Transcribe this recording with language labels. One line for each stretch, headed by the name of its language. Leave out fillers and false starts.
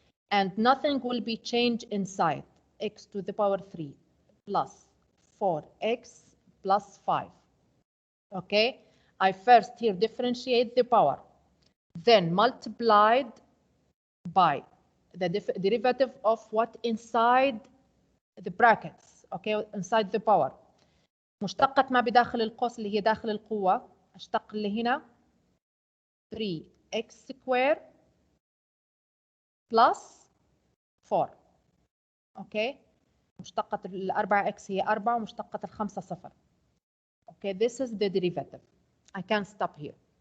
English: And nothing will be changed inside. X to the power 3 plus 4x plus 5. Okay, I first here differentiate the power, then multiplied by the derivative of what inside the brackets. Okay, inside the power.
Arabic: مشتقة ما بداخل القوس اللي هي داخل القوة، اشتق اللي هنا
English: 3x squared plus 4.
Arabic: اوكي، مشتقة الأربعة x هي 4 ومشتقة الخمسة 0.
English: Okay, this is the derivative. I can stop here.